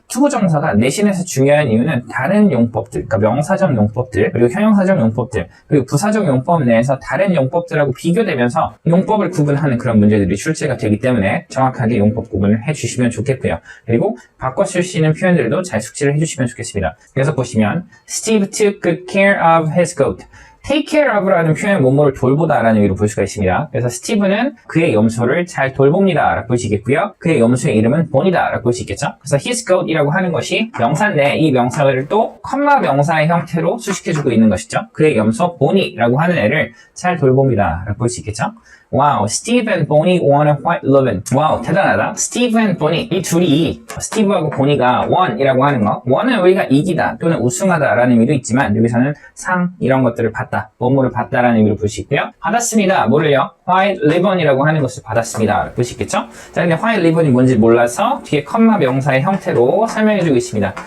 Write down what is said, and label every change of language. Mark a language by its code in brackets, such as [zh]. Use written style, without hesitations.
[ko] 투부정사가 내신에서 중요한 이유는 다른 용법들, 그러니까 명사적 용법들, 그리고 형용사적 용법들, 그리고 부사적 용법 내에서 다른 용법들하고 비교되면서 용법을 구분하는 그런 문제들이 출제가 되기 때문에 정확하게 용법 구분을 해주시면 좋겠고요. 그리고 바꿔 쓸 수 있는 표현들도 잘 숙지를 해주시면 좋겠습니다. 그래서 보시면 [en] Steve took good care of his goat. [ko] take care of라는 표현 뭐뭐를 돌보다라는 의미로 볼 수가 있습니다. 그래서 스티브는 그의 염소를 잘 돌봅니다 라고 볼 수 있겠고요. 그의 염소의 이름은 본이다 라고 볼 수 있겠죠. 그래서 his goat이라고 하는 것이 명사인데 이 명사를 또 컴마 명사의 형태로 수식해주고 있는 것이죠. 그의 염소 본이라고 하는 애를 잘 돌봅니다 라고 볼 수 있겠죠. 와우, [en] Steve and Bonnie won a white ribbon. [ko] 와우, 대단하다. Steve and Bonnie, 이 둘이, 스티브하고 보니가 won이라고 하는 거, won은 우리가 이기다 또는 우승하다라는 의미도 있지만 여기서는 상 이런 것들을 받다, 뭐뭐를 받다라는 의미로 볼 수 있고요. 받았습니다. 뭐를요? white ribbon이라고 하는 것을 받았습니다. 볼 수 있겠죠? 자, 근데 white ribbon이 뭔지 몰라서 뒤에 컴마 명사의 형태로 설명해주고 있습니다.